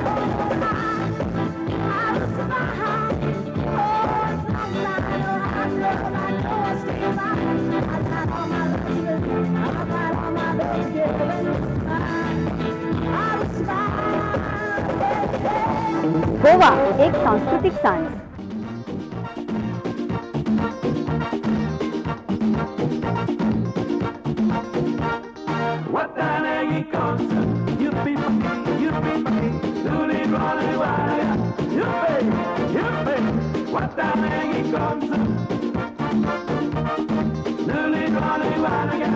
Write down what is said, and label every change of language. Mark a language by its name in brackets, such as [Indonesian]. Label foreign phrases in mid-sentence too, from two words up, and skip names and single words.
[English] Oh, I will survive. Oh, it's long night, oh, I know I'll stay alive. I got all my love to give, I got all my love to give, and it's mine. I will survive. Yeah, yeah. [Marathi] गोवा एक सांस्कृतिक सांज. Watanegi konsu, yuppie, yuppie, luli roli walaga, yuppie, watanegi konsu, luli roli walaga.